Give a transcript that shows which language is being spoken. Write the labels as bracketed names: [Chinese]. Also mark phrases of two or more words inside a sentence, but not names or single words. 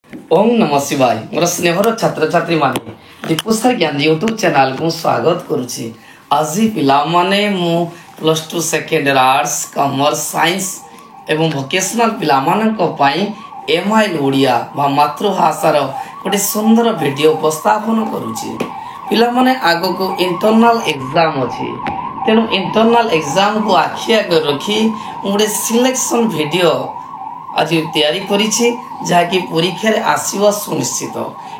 [Sanskrit] ओम नमः शिवाय [Odia] ମୋର ସ୍ନେହର ଛାତ୍ର ଛାତ୍ରୀ ମାନେ ଦୀପୁସର ଜ୍ଞାନ ୟୁଟ୍ୟୁବ ଚ୍ୟାନେଲ କୋ ସ୍ୱାଗତ କରୁଛି। ଆଜ ପିଲା ମାନେ ମୁଁ [English] plus two second arts commerce science [Odia] ଏବଂ ଭୋକେସନାଲ ପିଲା ମାନଙ୍କ ପାଇଁ ଏମଆଇଏଲ ଓଡ଼ିଆ ବା ମାତୃଭାଷାର ଗୋଟେ ସୁନ୍ଦର ଭିଡିଓ ଉପସ୍ଥାପନ କରୁଛି। ପିଲା ମାନେ ଆଗୋ କୋ [English] internal exam [Odia] ଅଛି, ତେଣୁ [English] internal exam [Odia] କୋ ଆଖି ଆଗେ ରଖି ଗୋଟେ [English] selection video [Odia] ଆଜ ତିଆରି କରିଛି ଯାହାକି ପରୀକ୍ଷା ରେ ଆସିବୋ ସୁନିଶ୍ଚିତ।